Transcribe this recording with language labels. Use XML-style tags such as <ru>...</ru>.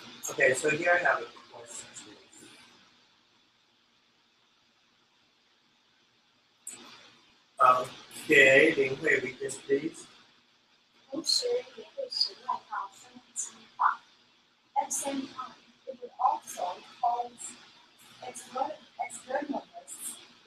<en>Okay, so here I have a question. Okay, Ling Hui, read this please.</en> <zh>同时也会使外道生激化。</zh> <en>At the same time, it would also cause externalists,</en>